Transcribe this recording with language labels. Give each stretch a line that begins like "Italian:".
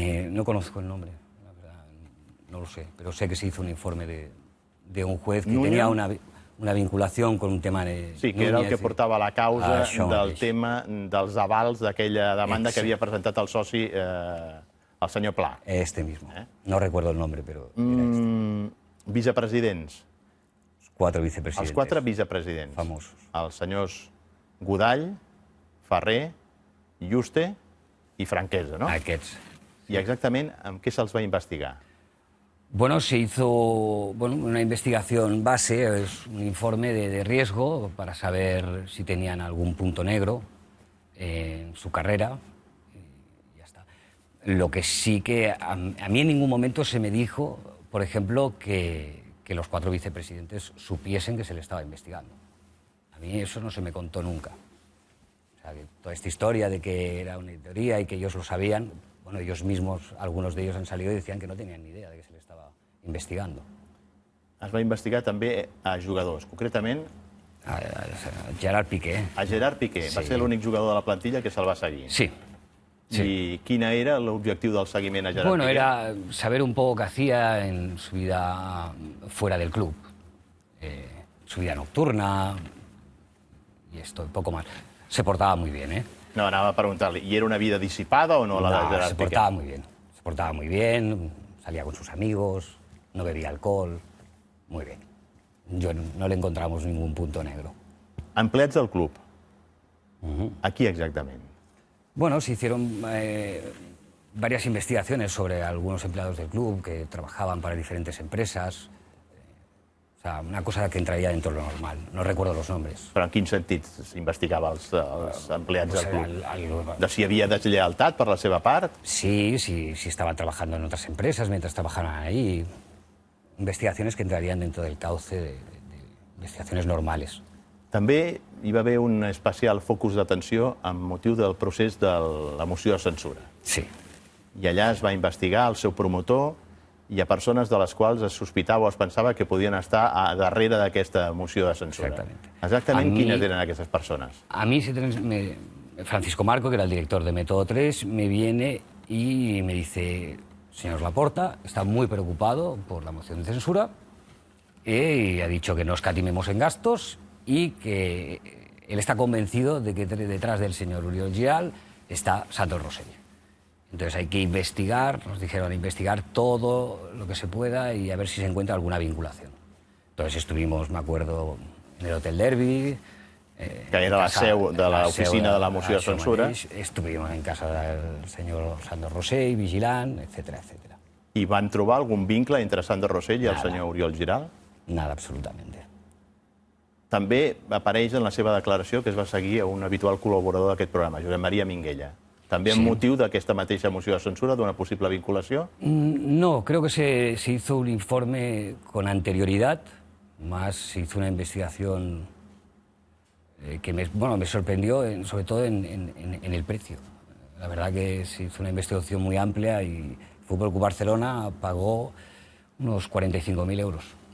Spanish: No conozco el nombre, la verdad, no lo sé, pero sé que se hizo un informe de un juez que tenía una vinculación con un tema de... Sí, que era el que
Catalan: portava
Spanish: la causa del
Catalan: mateix. tema dels avals d'aquella demanda que havia presentat el soci, el senyor Pla. Este mismo. No recuerdo el nombre, pero era este. Vicepresidents.
Spanish: 4 vicepresidentes.
Catalan: Els 4 vicepresidents. Famosos. Els senyors Godall, Ferrer, Juste i Franquesa, no? Aquests. I exactament amb què se'ls va investigar?
Spanish: Bueno, se hizo una investigación base, es un informe de riesgo para saber si tenían algún punto negro en su carrera y ya está. Lo que sí que a mí en ningún momento se me dijo, por ejemplo, que los 4 vicepresidentes supiesen que se le estaba investigando. A mí eso no se me contó nunca. O sea, que toda esta historia de que era una teoría y que ellos lo sabían, bueno, ellos mismos, algunos de ellos han salido y decían que no tenían ni idea de que se le estaba investigando.
Catalan: Es va investigar també a jugadors, concretament A Gerard Piqué. a Gerard Piqué. Va Sí. ser l'únic jugador de la plantilla que se'l va seguir. Sí. I quin era l'objectiu del seguiment a Gerard
Spanish: Bueno,
Catalan: Piqué?
Spanish: era saber un poco qué hacía en su vida fuera del club. Su vida nocturna y esto, y poco más. Se portaba muy bien, ¿eh?
Catalan: No, anava a preguntar-li, i era una vida dissipada o no, la de
Spanish: No,
Catalan: Gerard
Spanish: se
Catalan: Piqué?
Spanish: portaba muy bien. Se portaba muy bien, salía con sus amigos, no bebía alcohol. Muy bien. Yo no le encontramos ningún punto negro.
Catalan: Empleats del club. A qui exactament?
Spanish: Bueno, se hicieron varias investigaciones sobre algunos empleados del club que trabajaban para diferentes empresas. O sea, una cosa que entraria dentro de lo normal. No recuerdo los nombres.
Catalan: Però en quin sentit s'investigava els empleats del club?
Spanish: Algo-
Catalan: De si hi havia deslleialtat per la seva part?
Spanish: Sí, estaban trabajando en otras empresas mientras trabajaban ahí. Investigaciones que entrarían dentro del cauce de investigaciones normales.
Catalan: També hi va haver un especial focus d'atenció amb motiu del procés de la moció de censura. Sí. I allà es va investigar el seu promotor i a persones de les quals es sospitava o es pensava que podien estar a darrere d'aquesta moció de censura.
Spanish: Exactamente.
Catalan: Exactament
Spanish: A mi-
Catalan: quines eren aquestes persones?
Spanish: A mí Francisco Marco, que era el director de Método 3, me viene y me dice: señor Laporta está muy preocupado por la moción de censura y ha dicho que no escatimemos en gastos y que él está convencido de que detrás del señor Oriol Giral está Santos Rosell. Entonces hay que investigar, nos dijeron investigar todo lo que se pueda y a ver si se encuentra alguna vinculación. Entonces estuvimos, me acuerdo, en el Hotel Derby,
Catalan: Que era la seu de l'oficina de la moció de censura.
Spanish: Estuvimos en casa del señor Santos Rosell,
Catalan: vigilant,
Spanish: etcétera, etcétera.
Catalan: I van trobar algun vincle entre Sandro Rosell i el
Spanish: Nada.
Catalan: senyor Oriol Giral?
Spanish: Nada, absolutamente.
Catalan: També apareix en la seva declaració que es va seguir a un habitual col·laborador d'aquest programa, Josep Maria Minguella. També amb motiu d'aquesta mateixa moció de censura, d'una possible vinculació?
Spanish: No, creo que se hizo un informe con anterioridad, más se hizo una investigación que me sorprendió, sobre todo en el precio. La verdad que se hizo una investigación muy amplia y Fútbol Club Barcelona pagó unos 45.000 euros.